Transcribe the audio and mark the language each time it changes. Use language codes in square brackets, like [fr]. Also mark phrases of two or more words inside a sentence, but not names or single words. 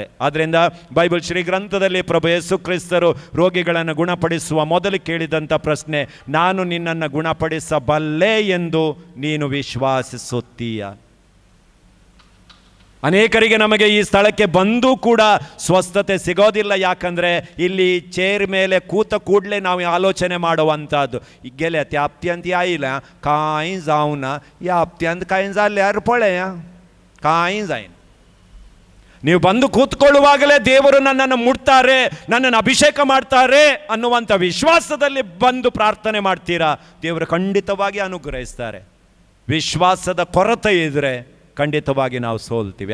[kn] ಆದ್ದರಿಂದ ಬೈಬಲ್ ಶ್ರೀ ಗ್ರಂಥದಲ್ಲಿ ಪ್ರಭು ಯೇಸು ಕ್ರಿಸ್ತರು ರೋಗಿಗಳನ್ನು ಗುಣಪಡಿಸುವ ಮೊದಲು ಕೇಳಿದಂಥ ಪ್ರಶ್ನೆ, ನಾನು ನಿನ್ನನ್ನು ಗುಣಪಡಿಸಬಲ್ಲೆ ಎಂದು ನೀನು ವಿಶ್ವಾಸಿಸುತ್ತೀಯ? ಅನೇಕರಿಗೆ ನಮಗೆ ಈ ಸ್ಥಳಕ್ಕೆ ಬಂದು ಕೂಡ ಸ್ವಸ್ಥತೆ ಸಿಗೋದಿಲ್ಲ. ಯಾಕಂದರೆ ಇಲ್ಲಿ ಚೇರ್ ಮೇಲೆ ಕೂತ ಕೂಡಲೇ ನಾವು ಆಲೋಚನೆ ಮಾಡುವಂಥದ್ದು, ಈಗ [kok] गेल्या त्या हप्त्यांत आयल्या कांय जावना, या हप्त्यांत कांय जाल्यार पळया कांय जायना. [kn] ನೀವು ಬಂದು ಕೂತ್ಕೊಳ್ಳುವಾಗಲೇ ದೇವರು ನನ್ನನ್ನು ಮುಟ್ತಾರೆ, ನನ್ನನ್ನು ಅಭಿಷೇಕ ಮಾಡ್ತಾರೆ ಅನ್ನುವಂಥ ವಿಶ್ವಾಸದಲ್ಲಿ ಬಂದು ಪ್ರಾರ್ಥನೆ ಮಾಡ್ತೀರಾ, ದೇವರು ಖಂಡಿತವಾಗಿ ಅನುಗ್ರಹಿಸ್ತಾರೆ. ವಿಶ್ವಾಸದ ಕೊರತೆ ಇದ್ದರೆ ಖಂಡಿತವಾಗಿ ನಾವು ಸೋಲ್ತೀವಿ.